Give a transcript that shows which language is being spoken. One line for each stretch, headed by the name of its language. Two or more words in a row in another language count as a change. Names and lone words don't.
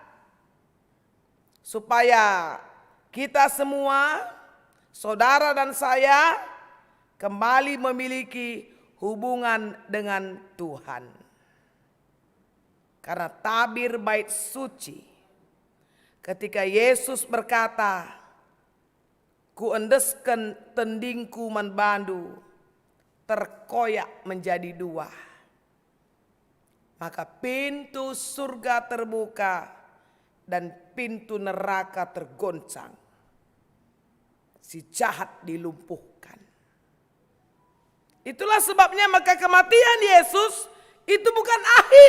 Indonesian: Supaya kita semua, saudara dan saya, kembali memiliki hubungan dengan Tuhan. Karena tabir bait suci, ketika Yesus berkata,
Batak Karo: ku endesken tendingku manbandu,
Indonesian: terkoyak menjadi 2. Maka pintu surga terbuka dan pintu neraka tergoncang. Si jahat dilumpuhkan. Itulah sebabnya maka kematian Yesus itu bukan akhir.